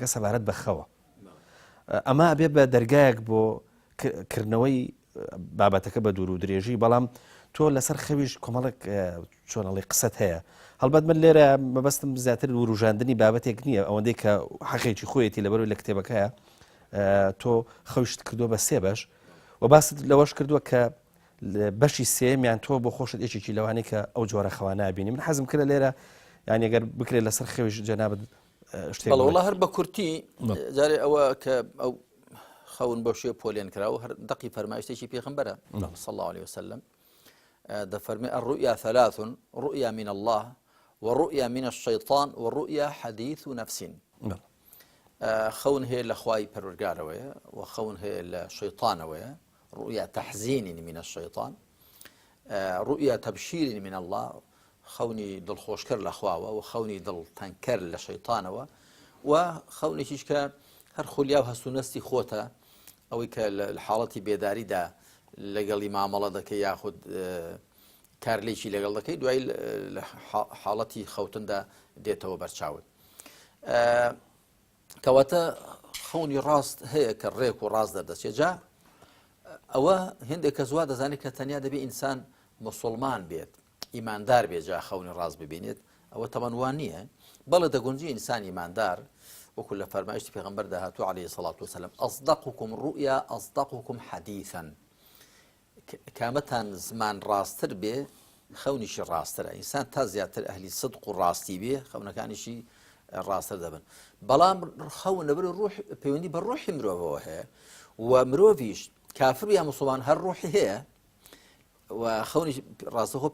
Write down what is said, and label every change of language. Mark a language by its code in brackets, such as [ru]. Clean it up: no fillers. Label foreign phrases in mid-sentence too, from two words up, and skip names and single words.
[ckb] سەبارەت بە خەوە ئەمە ئەبێ بە دەرگایەک بۆ کردنەوەی بابەتەکە بە دوور و درێژی بەڵام تۆ لەسەر خەویش کۆمەڵێک چۆنەڵی قسەت هەیە هەڵبەت من لێرە مەبەستم زیاتر وروژاندنی بابەتێک نییە ئەوەندەی کە حەقێکی خۆیەتی لەبەرەوەی لە کتێبەکەیە تۆ خەویشت کردووە بە سێ بەش و باست لەوەش کردووە کە بەشی سێمیان تۆ بۆ خۆشت یەکێکی لەوانەیە کە ئەو جۆرە خەوا نابینی من حەزم کرد لێرە یانی ئەگەر بکرێت لەسەر خەویش جەنابەت شتێک وڵا هەر بە کورتی جارێ ئەوە کە ئەو خەون بە شوێ پۆلێن کراوە هەر دقی فەرمایشتێکی پێغەمبەرە [ar] صلى الله عليه وسلم [ckb] دەفەرمێ [ar] الرؤيا ثلاث رؤيا من الله ورؤيا من الشيطان ورؤيا حديث نفس [ckb] خەون هەیە لە خوای پەروەردگارەوەیە و خەون هەیە لە شەیطانەوەیە [ar] رؤيا تحزين من الشيطان رؤيا تبشير من الله [ckb] خەونی دڵخۆشکەر لە خواوە و خەونی دڵتەنکەر لە شەیطانەوە و خەونێکیش کە هەر خولیا و هەستونەستی خۆتە ئەوەی کە لە حاڵەتی بێداریدا لەگەڵی مامەڵە دەکەی یاخود کارلێکی لەگەڵ دەکەی دوای لە حاڵەتی خەوتندا دێتەوە بەرچاوت کەواتە خەونی ڕاست هەیە کە ڕێک و ڕاست دەردەچێت جا ئەوە هێندێک کە زوا دەزانێت کە تەنیا دەبێت ئینسان موسڵمان بێت ئیماندار بێت جا خەونی ڕاست ببینێت ئەوە تەمەنوان نییە بەڵێ دەگونجی ئینسان ئیماندار وەکو لە فەرمایشتی پێغەمبەر داهاتوو [ar] عليه الصلاة والسلام أصدقكم رؤيا أصدقكم حديثا [ckb] کامەتان زمان ڕاستتر بێ خەونیشی ڕاسترە ئینسان تا زیاتر ئەهلی صدق و ڕاستی بێ خەونەکانیشی ڕاستتر دەبن بەڵام خەون لەبەر ڕوح پەیوەندی بە ڕوحی مرۆڤەوە هەیە و مرۆڤیش کافر یا موسڵمان هەر ڕوحی هەیە و خەونی ڕاستەخۆ